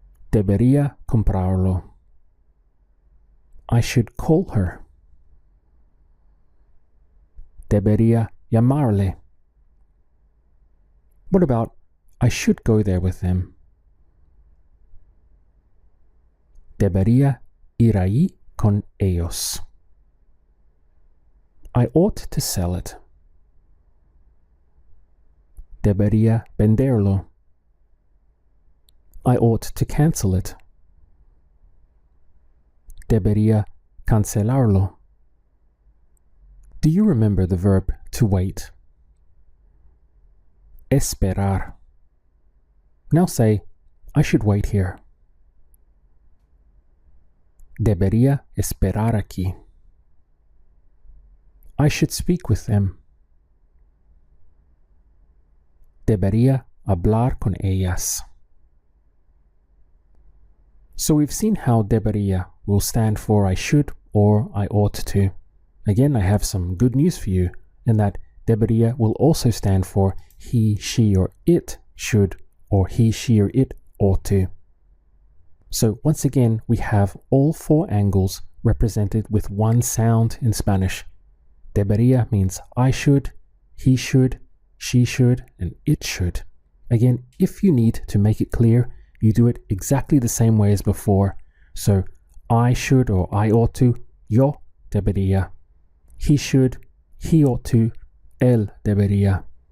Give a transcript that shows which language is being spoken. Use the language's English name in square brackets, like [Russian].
[Spanish] Debería comprarlo. [English] I should call her. [Spanish] Debería llamarle. [English] What about I should go there with them? [Spanish] Debería ir allí con ellos. [English] I ought to sell it. [Spanish] Debería venderlo. [English] I ought to cancel it. [Spanish] Debería cancelarlo. [English] Do you remember the verb to wait? Esperar. Now say, I should wait here. [Spanish] Debería esperar aquí. [English] I should speak with them. [Spanish] Debería hablar con ellas. [English] So we've seen how debería will stand for I should or I ought to. Again, I have some good news for you in that debería will also stand for he, she, or it should, or he, she, or it ought to. So once again, we have all four angles represented with one sound in Spanish. Debería means I should, he should, she should, and it should. Again, if you need to make it clear, you do it exactly the same way as before. So I should or I ought to, [Spanish] yo debería. [English] He should, he ought to, [Spanish] él debería.